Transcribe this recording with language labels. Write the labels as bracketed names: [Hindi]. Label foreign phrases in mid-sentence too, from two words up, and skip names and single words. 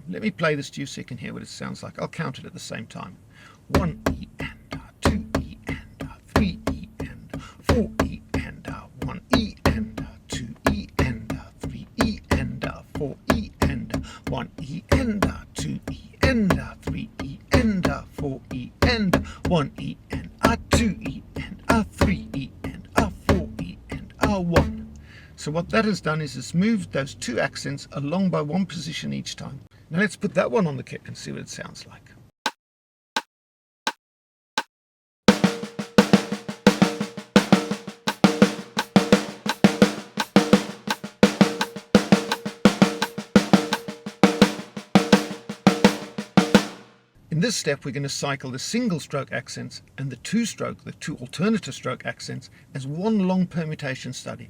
[English] Let me play this to you so you can hear what it sounds like. I'll count it at the same time. 1 E and 2 E and 3 E and 4 E and 1 E and 2 E and 3 E and 4 E and 1 E and 2 E and 3 E and 4 E and 1 E and 2 E and 3 E and 4 E and 1. So what that has done is it's moved those 2 accents along by 1 position each time. Now let's put that one on the kit and see what it sounds like. In this step, we're going to cycle the single stroke accents and the 2 alternative stroke accents as one long permutation study.